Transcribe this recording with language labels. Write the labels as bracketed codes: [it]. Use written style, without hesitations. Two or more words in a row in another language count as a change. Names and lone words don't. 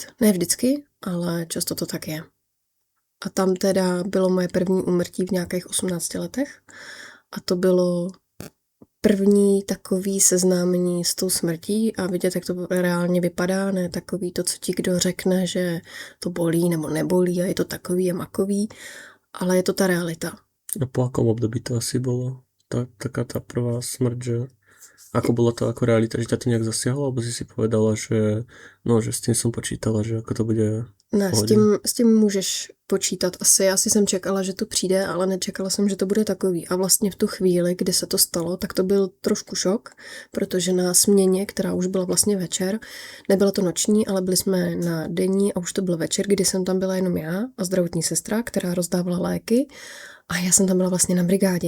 [cs] Ne vždycky, ale často to tak je. A tam teda bylo moje první úmrtí v nějakých 18 letech a to bylo první takový seznámení s tou smrtí a vidět, jak to reálně vypadá, ne takový to, co ti kdo řekne, že to bolí nebo nebolí a je to takový a makový, ale je to ta realita. [sk] A po akom období to asi bolo? Taká tá prvá smrť, že... Ako bola to ako realita, že ťa to nejak zasiahlo, alebo si povedala, že no, že s tým som počítala, že ako to bude... [cs] Ne, s tím můžeš počítat asi. Asi jsem čekala, že to přijde, ale nečekala jsem, že to bude takový. A vlastně v tu chvíli, kdy se to stalo, tak to byl trošku šok, protože na směně, která už byla vlastně večer, nebyla to noční, ale byli jsme na denní a už to byl večer, kdy jsem tam byla jenom já a zdravotní sestra, která rozdávala léky a já jsem tam byla vlastně na brigádě.